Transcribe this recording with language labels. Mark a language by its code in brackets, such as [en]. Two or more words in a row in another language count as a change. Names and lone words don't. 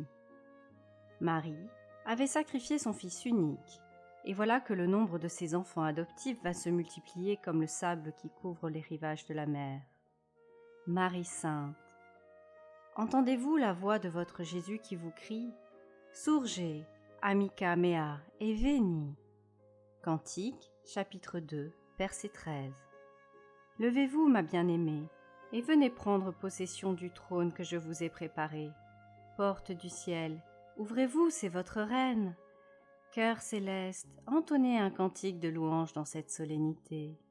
[fr] Marie avait sacrifié son fils unique, et voilà que le nombre de ses enfants adoptifs va se multiplier comme le sable qui couvre les rivages de la mer. Marie Sainte, entendez-vous la voix de votre Jésus qui vous crie « [la] Surge, amica mea, et veni [fr] » Cantique, chapitre 2, verset 13. Levez-vous, ma bien-aimée, et venez prendre possession du trône que je vous ai préparé. Porte du ciel, ouvrez-vous, c'est votre reine. Cœur céleste, entonnez un cantique de louange dans cette solennité.